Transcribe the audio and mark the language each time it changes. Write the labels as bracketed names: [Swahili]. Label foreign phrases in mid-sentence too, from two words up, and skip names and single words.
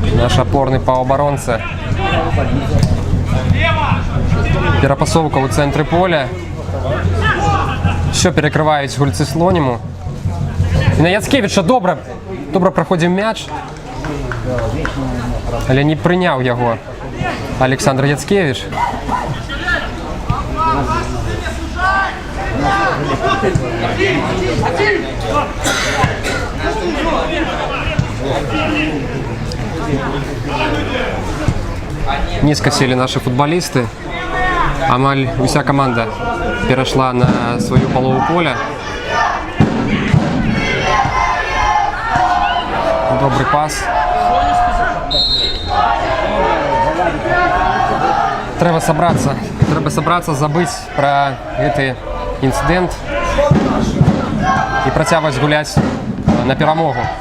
[Belarusian] Наш опорный паўабаронца. Перапасоўка ў цэнтры поля. Все перекрываюць гульцы Слоніму. І на Яцкевіча добра праходзіў мяч, але не прыняў яго Александр Яцкевич. [Russian] Низко сели наши футболисты. Амаль вся команда перешла на свою полову поля. Добрый пас. Треба собраться, забыть про этот инцидент и [Belarusian] працягваць гуляць на перамогу.